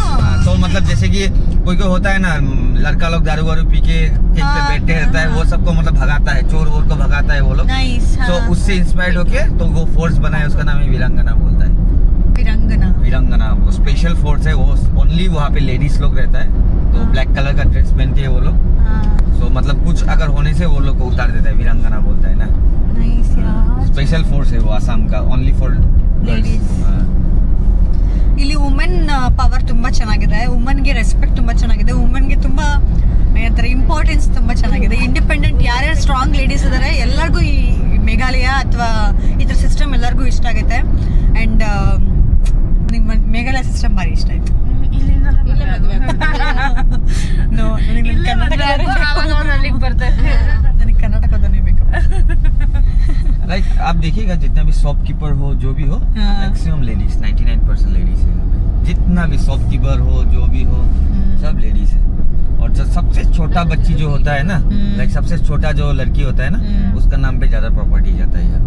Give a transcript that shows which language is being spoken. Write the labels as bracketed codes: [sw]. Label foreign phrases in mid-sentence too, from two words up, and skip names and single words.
[hi] तो मतलब जैसे कि कोई कोई होता है ना, लड़का लोग दारू वारू पी के कहीं पे बैठे रहता है, वो सबको मतलब भगाता है, चोर वोर को भगाता है वो लोग। नाइस। तो उससे इंस्पायर्ड होके तो वो फोर्स बनाया, उसका नाम है वीरांगना बोलता है। वीरांगना वो [en] special force [hi] है, वो ओनली वहाँ पे लेडीज लोग रहता है। तो ब्लैक कलर का ड्रेस पहनती है वो लोग। तो मतलब कुछ अगर होने से वो लोग को उतार देता है, वीरांगना बोलता है ना। नाइस यार [en] special force [hi] है वो आसाम का, [en] only for Ladies. [kn] ಇಲ್ಲಿ [en] women power [kn] ತುಂಬಾ ಚೆನ್ನಾಗಿದೆ, ವುಮನ್ಗೆ ರೆಸ್ಪೆಕ್ಟ್ ತುಂಬಾ ಚೆನ್ನಾಗಿದೆ, ವುಮನ್ಗೆ ತುಂಬಾ ಏನಂತಾರೆ ಇಂಪಾರ್ಟೆನ್ಸ್ ತುಂಬಾ ಚೆನ್ನಾಗಿದೆ. ಇಂಡಿಪೆಂಡೆಂಟ್ ಯಾರ್ಯಾರು [en] strong ladies [kn] ಇದ್ದಾರೆ ಎಲ್ಲರಿಗೂ ಈ ಮೇಘಾಲಯ ಅಥವಾ ಇದ್ರ ಸಿಸ್ಟಮ್ ಎಲ್ಲರಿಗೂ ಇಷ್ಟ ಆಗುತ್ತೆ. ಆ್ಯಂಡ್ ನಿಮ್ಮ ಮೇಘಾಲಯ ಸಿಸ್ಟಮ್ ಭಾರಿ ಇಷ್ಟ ಆಯ್ತು. ನನಗೆ ಕರ್ನಾಟಕದವನೇ ಬೇಕು. [hi] लाइक आप देखिएगा जितना भी शॉपकीपर हो जो भी हो, [en] maximum ladies, [hi] 99% लेडीज है यहाँ पे। जितना भी शॉपकीपर हो जो भी हो सब लेडीज है। और जो सबसे छोटा बच्ची जो होता है ना, लाइक सबसे छोटा जो लड़की होता है ना, उसका नाम पे ज्यादा प्रॉपर्टी जाता है यहाँ पे।